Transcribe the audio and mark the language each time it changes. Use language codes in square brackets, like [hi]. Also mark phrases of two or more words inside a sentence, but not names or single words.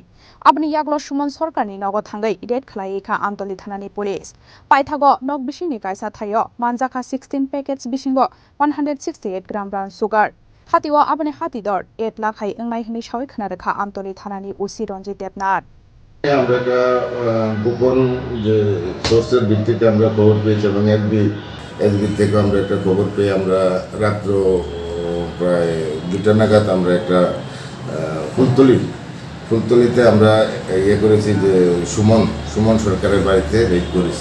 [trp] Abni yaglo Suman Sarkar ni nogo thangai red khlai kha Amtali Thanani police. Paithago nok bishingni kaisa thayo manjakha 16 packets bishingo 168 gram [en] brown sugar. [trp] Hatiwa abni hati dor 8 lakh hai engnai hni shoi khna rekha Amtali Thanani usi ronji debnat. [bn] আমরা একটা গোপন যে সোর্সের ভিত্তিতে আমরা খবর পেয়েছি এবং এসবি থেকে আমরা একটা খবর পেয়ে আমরা রাত্র প্রায় 2টা নাগাদ আমরা একটা ফুলতলিতে আমরা করেছি যে সুমন সরকারের বাড়িতে রেড করেছি।